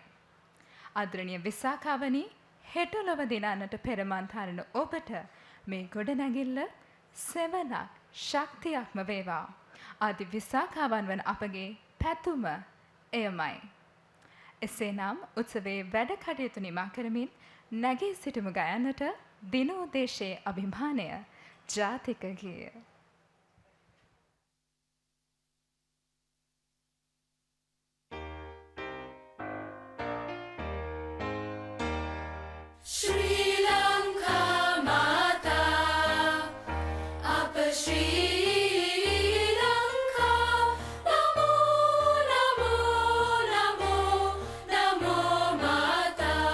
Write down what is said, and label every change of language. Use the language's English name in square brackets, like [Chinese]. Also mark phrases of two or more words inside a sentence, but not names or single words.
[Sinhala] ආදරණීය විසාඛාවනි, හෙට ලොව දිනන්නට පෙරමන් තරණ ඔබට මේ ගොඩනැගිල්ල සෙවණක් ශක්තියක්ම වේවා. ආදි විසාඛාවන් වන අපගේ පැතුම එයමයි. එසේනම් උත්සවයේ වැඩ කටයුතු නිමා කරමින් නැගී සිටමු ගයන්නට දිනෝදේශයේ අභිමානය ජාතික ගීය. ශ්‍රී ලංකා මාතා, අප ශ්‍රී ලංකා, නමෝ, නමෝ, නමෝ, නමෝ මාතා.